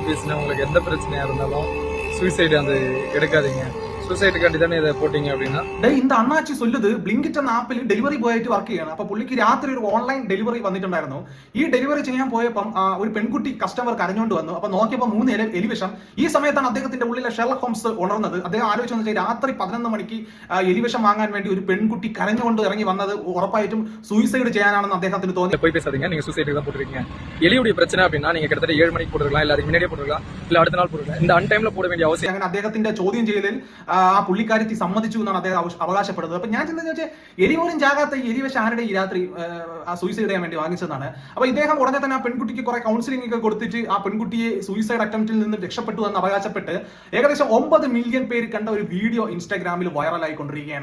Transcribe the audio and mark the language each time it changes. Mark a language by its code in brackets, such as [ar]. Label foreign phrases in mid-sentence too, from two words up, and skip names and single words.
[ta] பேசினா உங்களுக்கு எந்த பிரச்சனையா இருந்தாலும் சூசைடு அந்த எடுக்காதீங்க. சூசைடுக்காண்டி தானே இதை போட்டீங்க அப்படின்னா இந்த அண்ணாச்சி சொல்லுது [ml] ബ്ലിങ്കിറ്റ് എന്ന ആപ്പിൽ [en] delivery boy [ml] ആയിട്ട് വർക്ക് ചെയ്യണം. അപ്പൊ പുള്ളിക്ക് രാത്രി ഒരു [en] online delivery [ml] വന്നിട്ടുണ്ടായിരുന്നു. ഈ ഡെലിവറി ചെയ്യാൻ പോയപ്പം ഒരു പെൺകുട്ടി കസ്റ്റമർ കരഞ്ഞുകൊണ്ട് വന്നു. അപ്പൊ നോക്കിയപ്പോൾ 3 എലിവിഷം. ഈ സമയത്താണ് അദ്ദേഹത്തിന്റെ ഉള്ളിലെ ഷെർലക് ഹോംസ് ഉണർന്നത്. അദ്ദേഹം ആലോചിച്ചു വെച്ചാൽ രാത്രി 11 മണിക്ക് എലിവിഷം വാങ്ങാൻ വേണ്ടി ഒരു പെൺകുട്ടി കരഞ്ഞുകൊണ്ട് ഇറങ്ങി വന്നത് ഉറപ്പായിട്ടും സൂയിസൈഡ് ചെയ്യാനാണെന്ന് അദ്ദേഹത്തിന് തോന്നി. [ta] போய் பேசாதீங்க, நீங்க சூசைடுக்கு தான் போட்டுருக்கீங்க. எலியுடைய பிரச்சனை அப்படின்னா நீங்க கிட்டத்தட்ட 7 மணிக்கு போட்டுருக்கலாம், இல்ல அதுக்கு முன்னாடியே போட்டுருக்கலாம், இல்ல அடுத்த நாள் போட்டுருக்கலாம். [ml] இந்த അൺടൈമിൽ പോட വേണ്ടിയ അവസ്ഥ. അങ്ങനെ അദ്ദേഹത്തിന്റെ ചോദ്യം ചെയ്യലിൽ ആ പുള്ളിക്കാരത്തി സമ്മതിച്ചു എന്നാണ് അദ്ദേഹം അവകാശപ്പെടുന്നത്. അപ്പൊ ഞാൻ ചിന്തിച്ചു വെച്ചാൽ എലിപോലും ചാകാത്ത എലിവിഷം ആരുടെ ഈ രാത്രി ആ സൂയിസൈഡ് ചെയ്യാൻ വേണ്ടി വാങ്ങിച്ചതാണ്. അപ്പൊ ഇദ്ദേഹം ഉടനെ തന്നെ ആ പെൺകുട്ടിക്ക് കുറെ കൗൺസിലിംഗ് ഒക്കെ കൊടുത്തിട്ട് ആ പെൺകുട്ടിയെ [en] suicide attempt [ml] നിന്ന് രക്ഷപ്പെട്ടു എന്ന് അവകാശപ്പെട്ട് ഏകദേശം 9 മില്യൺ പേര് കണ്ട ഒരു വീഡിയോ ഇൻസ്റ്റാഗ്രാമിൽ വൈറലായിക്കൊണ്ടിരിക്കുകയാണ്.